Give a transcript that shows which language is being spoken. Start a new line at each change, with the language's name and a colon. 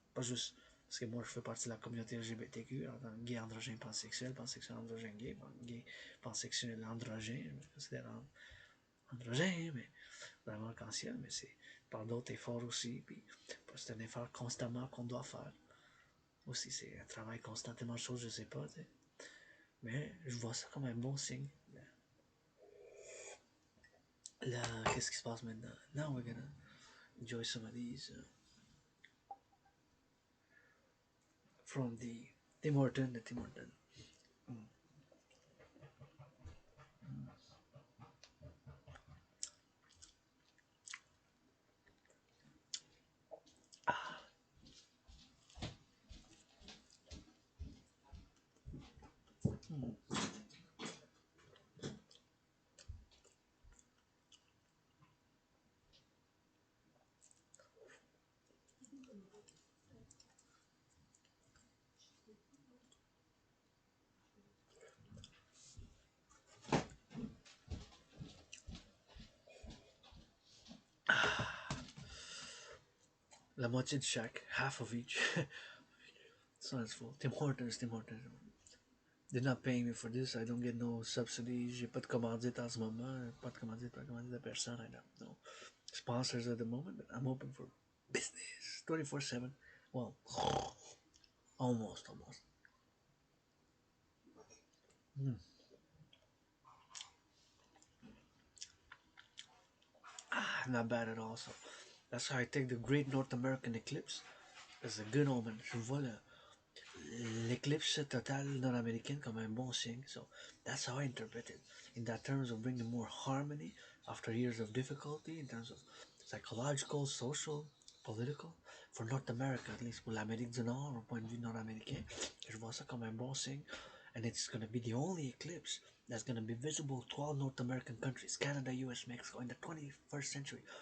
French: Pas juste parce que moi je fais partie de la communauté LGBTQ, en tant que gay androgène pansexuel androgène gay pansexuel androgène, je me considère androgène, mais vraiment arc-en-ciel, mais c'est par d'autres efforts aussi, puis c'est un effort constamment qu'on doit faire. Aussi, c'est un travail constant, tellement de choses, je sais pas, t'sais. Mais je vois ça comme un bon signe. Là, qu'est-ce qui se passe maintenant?
English: Now we're gonna enjoy some of these from the Tim Horton, the Tim Horton. Mm. Mm.
French: La moitié de chaque,
English: half of each. Sounds full. Tim Hortons, Tim Hortons. They're not paying me for this. I don't get no subsidies.
French: J'ai pas de commandite en ce moment. Pas de commandite, pas de commandite de personne.
English: I don't know sponsors at the moment, but I'm open for business 24/7. Well, almost. Mm. Not bad at all. So that's how I take the Great North American Eclipse as a good omen.
French: Je vois l'éclipse totale nord-américaine comme un bon signe.
English: So that's how I interpret it. In that terms of bringing more harmony after years of difficulty, in terms of psychological, social, political, for North America, at least
French: pour l'Amérique du Nord, au point de vue nord-américain, je vois ça comme un bon signe.
English: And it's going to be the only eclipse that's going to be visible to all North American countries, Canada, US, Mexico, in the 21st century.